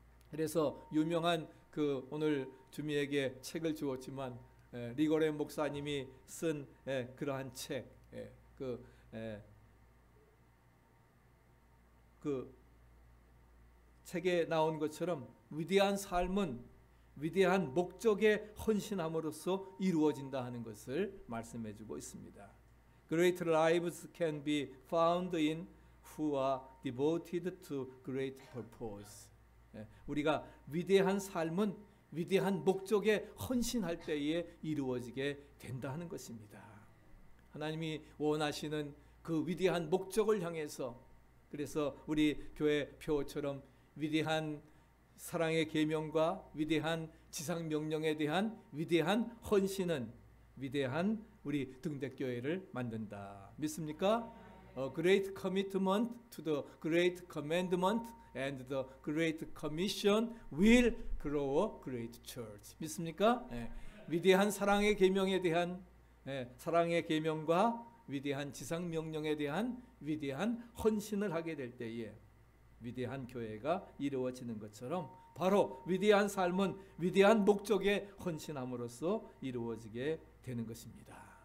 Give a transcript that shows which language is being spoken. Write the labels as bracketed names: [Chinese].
[Korean] 그래서 유명한 그 오늘 주미에게 책을 주었지만 리고렌 목사님이 쓴 그러한 책, 그 책에 나온 것처럼 위대한 삶은 위대한 목적에 헌신함으로써 이루어진다 하는 것을 말씀해주고 있습니다. [English] Great lives can be found in who are devoted to great purpose. [Korean] 우리가 위대한 삶은 위대한 목적에 헌신할 때에 이루어지게 된다 하는 것입니다. 하나님이 원하시는 그 위대한 목적을 향해서, 그래서 우리 교회 표어처럼 위대한 사랑의 계명과 위대한 지상 명령에 대한 위대한 헌신은 위대한 우리 등대교회를 만든다. 믿습니까? [English] A great commitment to the great commandment and the great commission will grow a great church. [Korean] 믿습니까? 위대한 사랑의 계명에 대한 사랑의 계명과 위대한 지상 명령에 대한 위대한 헌신을 하게 될 때에 위대한 교회가 이루어지는 것처럼 바로 위대한 삶은 위대한 목적에 헌신함으로써 이루어지게 되는 것입니다.